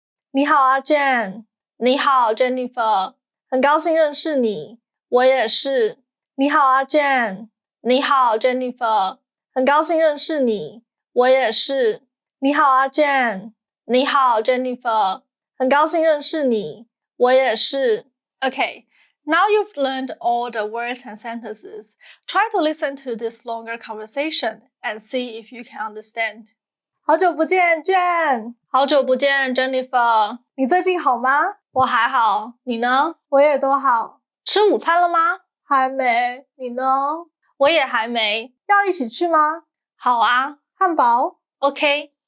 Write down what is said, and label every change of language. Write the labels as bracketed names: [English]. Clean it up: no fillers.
[Chinese] 你好啊 Jen， 你好 Jennifer， 很高兴认识你，我也是。你好啊 Jen， 你好 Jennifer， 很高兴认识你，我也是。你好啊 Jen， 你好 Jennifer， 很高兴认识你，我也是。 [English] Okay, now you've learned all the words and sentences. Try to listen to this longer conversation and see if you can understand. [Chinese] 好久不见 Jen， 好久不见 Jennifer， 你最近好吗？我还好，你呢？我也都好。吃午餐了吗？还没，你呢？我也还没，要一起去吗？好啊，汉堡 OK。